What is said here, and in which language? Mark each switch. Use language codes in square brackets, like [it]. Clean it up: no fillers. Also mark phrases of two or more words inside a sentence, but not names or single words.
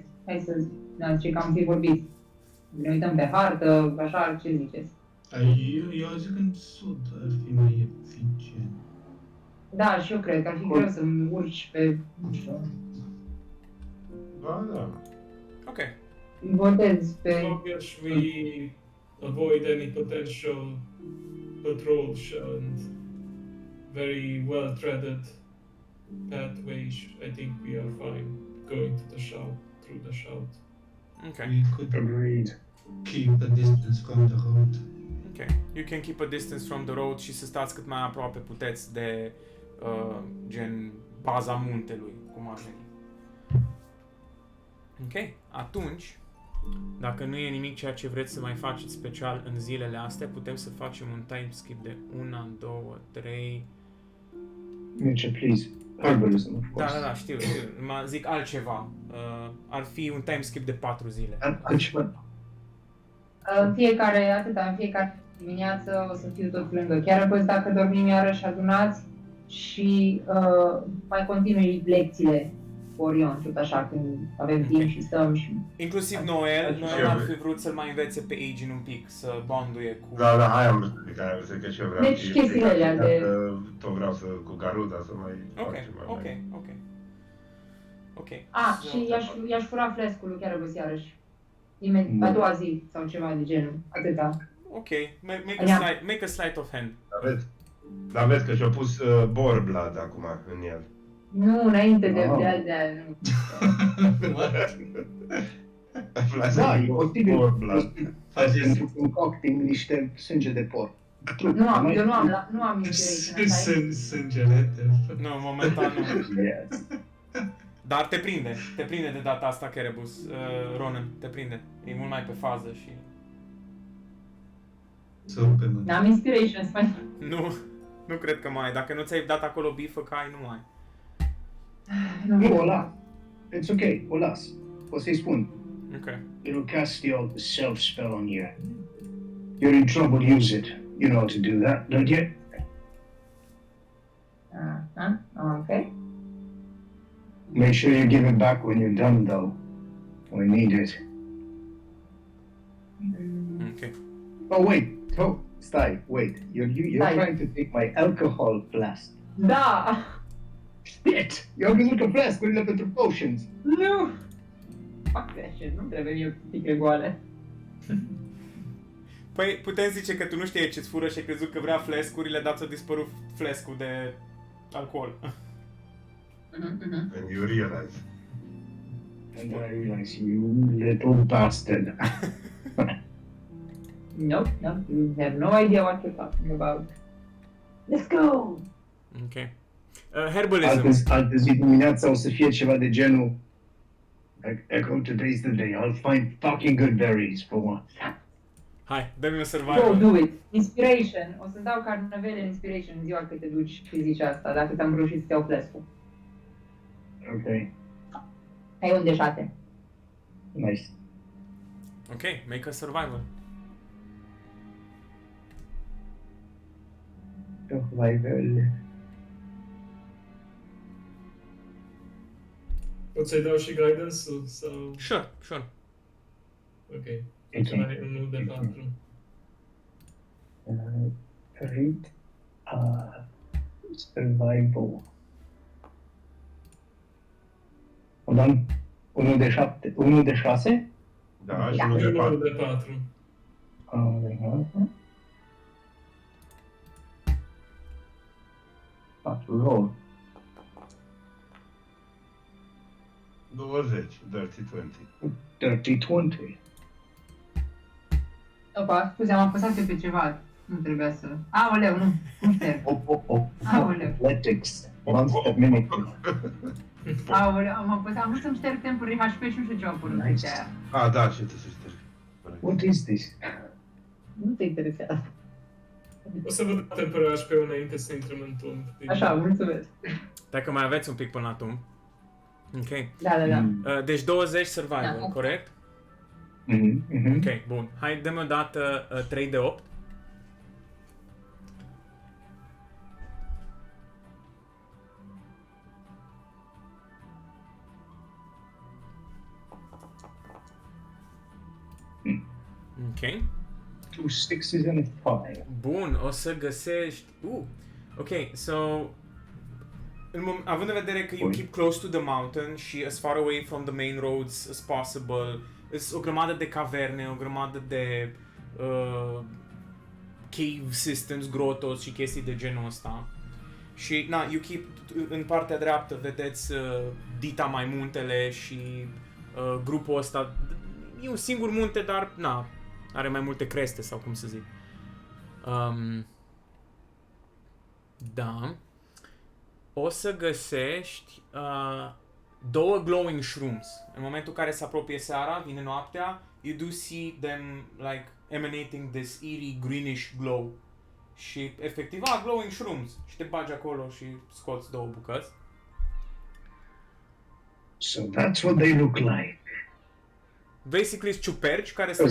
[ro] Hai să zice că am fi vorbit. Ne uităm pe hartă, așa, ce ziceți? Eu zic în sud ar fi mai eficient. Da, și eu cred că ar fi greu să-mi urci pe... nu știu, Da. Ok. botez pe... [en] As long as we avoid any potential patrols and very well treaded pathways, I think we are fine going to the shout, through the shout. Ok. We could Agreed. keep a distance from the road. Ok. You can keep a distance from the road [ro] și să stați cât mai aproape puteți de gen baza muntelui, cum ar veni. Ok. Atunci, dacă nu e nimic ceea ce vreți să mai faceți special în zilele astea, putem să facem un [en] time skip [ro] de 1, 2, 3... [en] Mitchell, please. Herbalism, of [ro] Da, [en] course. [ro] da, da, știu. Mă zic altceva. Ar fi un [en] time skip [ro] de 4 zile. Altceva. În fiecare dimineață o să fiu tot lângă Carapace dacă dormim iarăși adunați și mai continui lecțiile cu Orion, tot așa, când avem timp și stăm și... Inclusiv Noel ar fi vrut să-l mai învețe pe Agin un pic, să bonduie cu... Da, hai am văzut că și eu vreau Deci să chestiile alea de... tot vreau să cu Garuda să mai Ok, facem mai ok, mult. ok. Ok. Și i-aș fura flascul lui Carapace iarăși. A doua zi sau ceva de genul, atâta. [en] Ok, make a sleight of hand. [ro] Dar vezi că și-a pus Boar Blood acum în el. Nu, înainte de... Wow. nu. Da, e posibil Boar Blood. pentru concocting niște sânge de porc. Eu nu am inspiration, așa e? Sângelete. Nu, momentan nu. [en] Yes. [ro] Dar te prinde de data asta Kerebus, Ronan, te prinde. E mult mai pe fază și... Super. N-am inspiration, spune. Nu cred că mai ai. Dacă nu ți-ai dat acolo bifă, că ai, nu ai. Nu, o las. [en] It's okay, [ro] o las. O să-i spun. Ok. [en] It'll cast the self spell on you. You're in trouble, use it. You know how to do that, don't you? Ok. Make sure you give it back when you're done, though. We need it. Ok. Oh, wait. Oh, stai, wait. You're [ro] Stai. [en] trying to take my alcohol flask. [ro] Da! [en] Shit! [ro] Eu am văzut că flascurile pentru potions. Nu! Fac așa, nu trebuie mie sticle goale. Păi putem zice că tu nu știai ce-ți fură și ai crezut că vrea flescurile, dar ți-a dispărut flescul de alcool. [en] When you realize. And I realize, you little bastard. Nope, you have no idea what you're talking about. Let's go! Ok. Herbalism. Altă zi dimineața o să fie ceva de genul like, Echo, today's the day. I'll find fucking good berries for once. [ro] Hai, dă-mi un [en] Go, [ro] survival. [en] do it! Inspiration! [ro] O să-ți dau carnavele inspiration în ziua când te duci și zici asta, dacă ți-am reușit să-ți iau flascul. Ok, Ai un de 6. nice. [en] Ok, make a survival. Survival. [ro] Pot să-i dau și guidance-ul sau... [en] Sure. Ok. [ro] Ok. Ai unul de 4. [en] Read. Survival. Hold on. [ro] 1 de 7. 1 de 6? Da, și Da. unul de Unul 4. de 4. [en] 4 roll. 20, dirty 20. Dirty 20. [ro] Opa, scuze, am apăsat pe ceva. Nu trebuia să... Aoleu, nu șterg. Aoleu. [en] Athletics. Monster mimicry. [ro] Aoleu, am vrut să-mi șterg [en] temporary HP [ro] și nu știu ce am părut [en] Nice. [ro] de aia. Ah, da, și tu să ștergi. [en] What is this? [ro] Nu te interesează. O să văd [en] temporary HP [ro] înainte să intrăm în tumb. Așa, mulțumesc. Dacă mai aveți un pic până la tum. Ok. Da. Deci 20 survival, Da. corect? Mhm. Ok, bun. Hai, dă-mi o dată 3 de 8. Ok. [en] 2 6s and a 5. [ro] Bun, o să găsești... [en] ok, so... [ro] Având în vedere că [en] you keep close to the mountain și as far away from the main roads as possible, [ro] sunt o grămadă de caverne, o grămadă de [en] cave systems, [ro] grotos și chestii de genul ăsta. [en] Și you keep, [ro] în partea dreaptă vedeți dita mai muntele și grupul ăsta. E un singur munte, dar are mai multe creste sau cum să zic. Da. O să găsești 2 [en] glowing shrooms. [ro] În momentul în care se apropie seara, vine noaptea, [en] you do see them like emanating this eerie greenish glow. [ro] Și efectiv, [en] glowing shrooms. [ro] Și te bagi acolo și scoți 2 bucăți. [en] So that's what they look like. Basically, [ro] sunt ciuperci care se